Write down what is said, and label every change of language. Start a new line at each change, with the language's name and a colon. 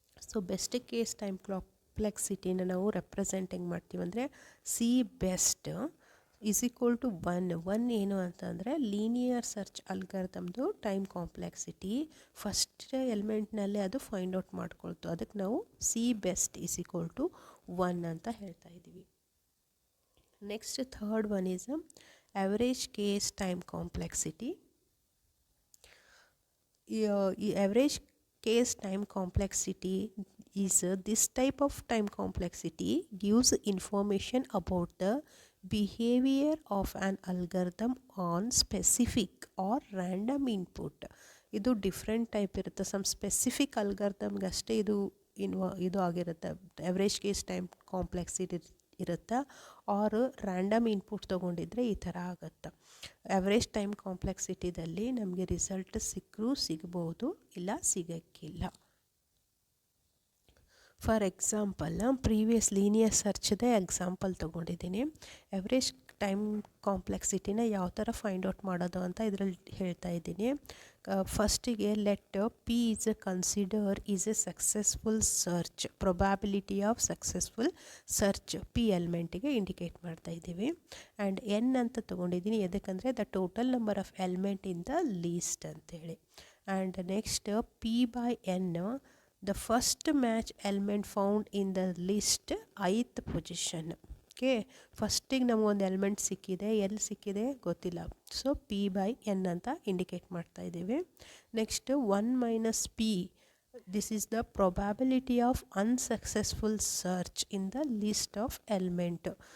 Kannada: So best case time ಕಾಂಪ್ಲೆಕ್ಸಿಟಿನ ನಾವು representing ಮಾಡ್ತೀವಿ ಅಂದರೆ C best is equal to 1 ಏನು ಅಂತಂದರೆ linear search ಅಲ್ಗಾರಿದಮ್ದು time complexity first ಎಲಿಮೆಂಟ್ನಲ್ಲೇ ಅದು ಫೈಂಡ್ ಔಟ್ ಮಾಡ್ಕೊಳ್ತು. ಅದಕ್ಕೆ ನಾವು C best is equal to 1 ಅಂತ ಹೇಳ್ತಾ ಇದ್ದೀವಿ.
English: Next third one is average case time complexity. ಈ average case time complexity is this type of time complexity gives information about the behavior of an algorithm on specific or random input.
Kannada: ಇದು different type ಇರುತ್ತೆ. Some specific ಅಲ್ಗಾರಿದಮ್ಗಷ್ಟೇ ಇದು ಆಗಿರುತ್ತೆ. Average case time complexity ಇರುತ್ತೆ. R random input ತೊಗೊಂಡಿದ್ರೆ ಈ ಥರ ಆಗುತ್ತೆ. Average time ಕಾಂಪ್ಲೆಕ್ಸಿಟಿದಲ್ಲಿ ನಮಗೆ result ಸಿಗ್ಬೋದು, ಇಲ್ಲ ಸಿಗೋಕ್ಕಿಲ್ಲ. For example previous linear ಸರ್ಚ್ದೇ example ತೊಗೊಂಡಿದ್ದೀನಿ. ಎವ್ರೇಜ್ ಟೈಮ್ ಕಾಂಪ್ಲೆಕ್ಸಿಟಿನ ಯಾವ ಥರ ಫೈಂಡ್ ಔಟ್ ಮಾಡೋದು ಅಂತ ಇದರಲ್ಲಿ ಹೇಳ್ತಾ ಇದ್ದೀನಿ.
English: ಫಸ್ಟಿಗೆ let P is consider is a successful search. Probability of successful search P ಎಲ್ಮೆಂಟಿಗೆ indicate ಮಾಡ್ತಾ ಇದ್ದೀವಿ. And N ಅಂತ
Kannada: ತೊಗೊಂಡಿದ್ದೀನಿ. ಎದಕ್ಕಂದರೆ
English: The total number of element in the list ಅಂತೇಳಿ. And next P by N the first match element found in the list ith position.
Kannada: Okay, ಫಸ್ಟಿಗೆ ನಮಗೊಂದು element ಸಿಕ್ಕಿದೆ, ಎಲ್ಲಿ ಸಿಕ್ಕಿದೆ ಗೊತ್ತಿಲ್ಲ.
English: so P by N ಅಂತ indicate
Kannada: ಮಾಡ್ತಾ ಇದ್ದೀವಿ.
English: Next 1 minus P, this is the probability of unsuccessful search in the list of element.